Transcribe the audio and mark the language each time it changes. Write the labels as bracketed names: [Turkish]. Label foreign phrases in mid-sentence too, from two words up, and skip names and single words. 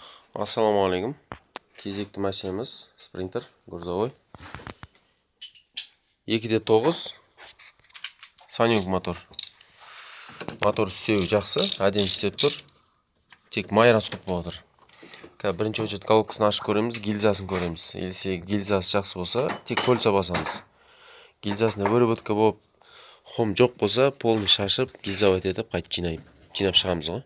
[Arabic] Assalomu alaykum. [Kazakh] Кезекті машинамыз Sprinter грузовой. 2.9 Sanyoq motor. Motor істеуі жақсы, әдемі істеп тұр. Тек май расход болып отыр. Бірінші очередь колодкасын ашып көреміз, гильзасын көреміз. Егер гильзасы жақсы болса, тек кольца басамыз. Гильзасына выработка болып, хом жоқ болса, полный шашып, гильзовать етіп, қайтып жинап шығамыз ғой.